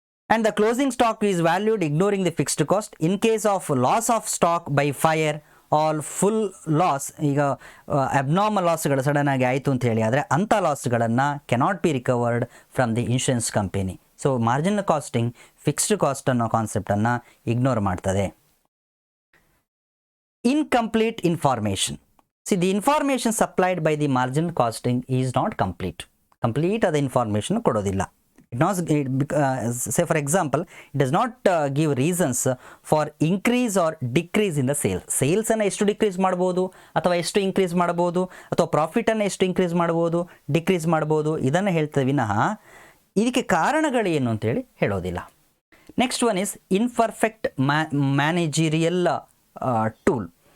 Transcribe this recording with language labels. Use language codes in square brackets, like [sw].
[en] And the closing stock is valued ignoring the fixed cost. In case of loss of stock by fire all full loss, [kn] ಈಗ abnormal ಲಾಸ್ಗಳು sudden ಆಗಿ ಆಯಿತು ಅಂತ ಹೇಳಿ ಆದರೆ ಅಂಥ ಲಾಸ್ಗಳನ್ನು [en] Cannot be recovered from the insurance company. [kn] So marginal casting fixed cost ಅನ್ನೋ ಕಾನ್ಸೆಪ್ಟನ್ನು ignore ಮಾಡ್ತದೆ. [en] Incomplete information. See, the information supplied by the marginal costing is not complete. [kn] Complete ಆದ ಇನ್ಫಾರ್ಮೇಷನ್ ಕೊಡೋದಿಲ್ಲ. [en] It not, say for example, it does not give reasons for increase or decrease in the sales. [kn] Sales ಅನ್ನು ಎಷ್ಟು decrease ಮಾಡ್ಬೋದು ಅಥವಾ ಎಷ್ಟು increase ಮಾಡ್ಬೋದು ಅಥವಾ ಪ್ರಾಫಿಟನ್ನು ಎಷ್ಟು ಇನ್ಕ್ರೀಸ್ ಮಾಡ್ಬೋದು ಡಿಕ್ರೀಸ್ ಮಾಡ್ಬೋದು ಇದನ್ನು ಹೇಳ್ತೇವೆ ವಿನಃ ಇದಕ್ಕೆ ಕಾರಣಗಳೇನು ಅಂತೇಳಿ ಹೇಳೋದಿಲ್ಲ. [en] Next one is imperfect managerial tool.